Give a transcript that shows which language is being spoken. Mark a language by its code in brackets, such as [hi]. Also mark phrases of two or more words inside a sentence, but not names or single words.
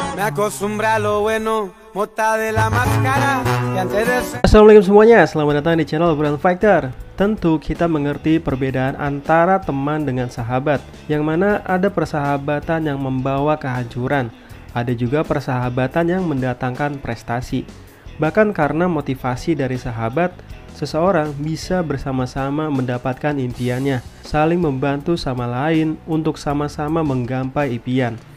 [es] Me acostumbré a lo bueno, mota de la máscara, y antes de ser... [id] Assalamualaikum semuanya, selamat datang di channel Obrolan Fighter. Tentu kita mengerti perbedaan antara teman dengan sahabat, yang mana ada persahabatan yang membawa kehancuran, ada juga persahabatan yang mendatangkan prestasi. Bahkan karena motivasi dari sahabat, seseorang bisa bersama-sama mendapatkan impiannya, saling membantu sama lain untuk sama-sama menggapai impian.